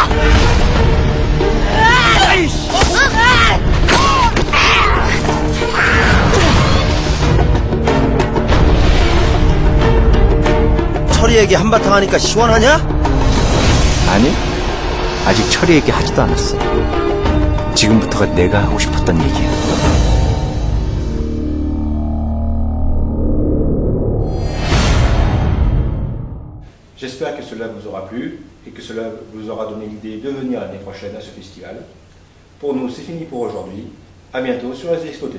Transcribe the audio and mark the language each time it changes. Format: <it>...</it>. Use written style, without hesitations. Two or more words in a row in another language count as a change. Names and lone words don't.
<ko>철이 얘기 한바탕 하니까 시원하냐? 아니, 아직 철이 얘기 하지도 않았어. 지금부터가 내가 하고 싶었던 얘기야.</ko> <fr>J'espère que cela vous aura plu et que cela vous aura donné l'idée de venir l'année prochaine à ce festival. Pour nous, c'est fini pour aujourd'hui. À bientôt sur Asie Expo TV.</fr>